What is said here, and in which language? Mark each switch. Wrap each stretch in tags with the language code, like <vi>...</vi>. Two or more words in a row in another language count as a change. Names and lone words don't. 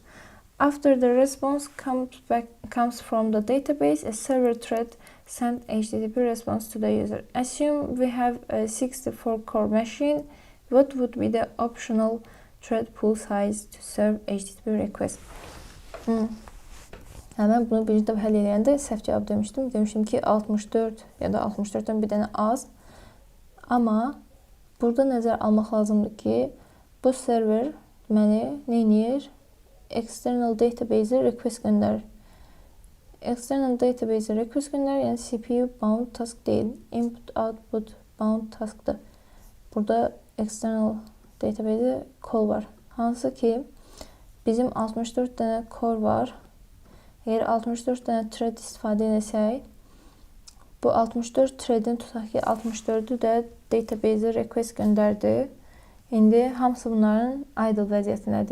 <en>After the response comes from the database, a server thread sends HTTP response to the user. Assume we have a 64-core machine. What would be the optional thread pool size to serve HTTP request?</en> <az>Mən bunu birinci dəfə həll edəndə səhv cavab demişdim. Demişdim ki 64 ya da 64-dən bir dənə az. Amma burada nəzər almaq lazımdır ki bu server deməli nə edir?</az> <en>External database request</en> <az>göndərir.</az> <en>External database request</en> <az>göndərir, yəni</az> <en>CPU bound task</en> <az>deyil.</az> <en>Input output bound</en> <az>taskdır. Burada</az> <en>external database call</en> <az>var. Hansı ki bizim 64 dənə core var. Əgər 64 dənə thread istifadə edəsək, bu 64 threadin tutaq ki 64-ü də database request göndərdi. İndi hamısı bunların idle vəziyyətindədir.</az>